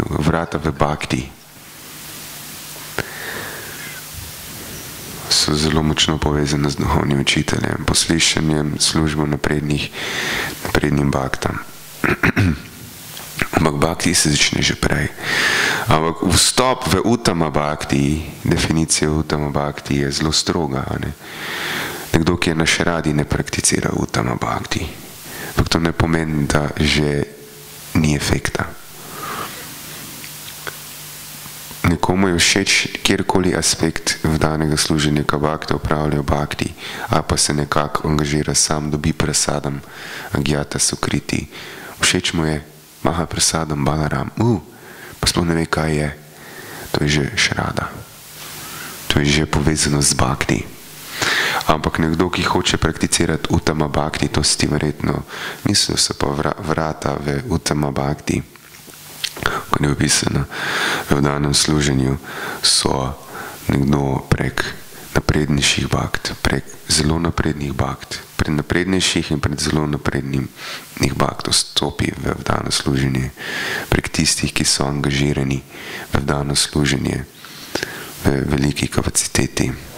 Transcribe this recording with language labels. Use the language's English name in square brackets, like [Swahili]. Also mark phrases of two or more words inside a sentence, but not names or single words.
[Slovenian] Vrata v bhakti so zelo močno povezane z duhovnim učiteljem, poslušanjem, službo naprednim bhaktam. Ampak bhakti se začne že prej. Ampak vstop v [Sanskrit] उत्तम भक्ति, [Slovenian] definicija [Sanskrit] उत्तम भक्ति [Slovenian] je zelo stroga. Ne? Nekdo, ki je na šradi, ne prakticira Uttama bhakti. Ampak to ne pomeni, da že ni efekta. Nekomu je všeč kjerkoli aspekt vdanega služenja, ko bhakti upravljajo bhakti, ali pa se nekako angažira sam, dobi prasadam, [Sanskrit] अज्ञात सुकृति. [Slovenian] Všeč mu je [Sanskrit] महा प्रसादम् [Slovenian] Balaram, pa sploh ne ve, kaj je. To je že šrada. To je že povezano z bhakti. Ampak nekdo, ki hoče prakticirati [Sanskrit] उत्तम भक्ति, [Slovenian] to si ti verjetno mislil, so pa vrata v [Sanskrit] उत्तम भक्ति, [Slovenian] ko je opisano v danem služenju, so nekdo prek naprednejših bhakt, prek zelo naprednih bhakt, pred naprednejših in pred zelo naprednih bhakt vstopi v vdano služenje, prek tistih, ki so angažirani v vdano služenje v veliki kapaciteti.